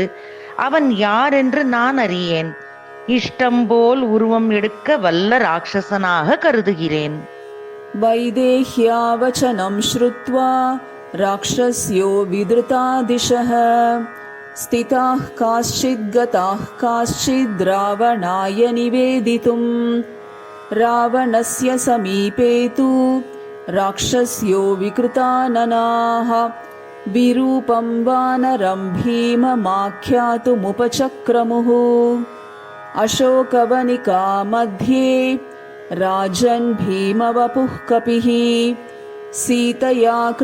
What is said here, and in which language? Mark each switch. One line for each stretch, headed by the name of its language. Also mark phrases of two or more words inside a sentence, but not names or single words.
Tamil: அவன் யார் என்று நான் அறியேன். இஷ்டம் போல் உருவம் எடுக்க வல்ல ராட்சசனாக கருதுகிறேன்.
Sanskrit: वैदेह्या वचनं श्रुत्वा राक्षस्यो विद्रुता दिशः स्थिताः काश्चित् गताः काश्चिद् रावणाय निवेदितुम् रावणस्य समीपे तु राक्षस्यो विकृताननाः विरूपं वानरं भीममाख्यातुमुपचक्रमुः अशोकवनिका मध्ये राजन् भीमवपुः कपिः सीतया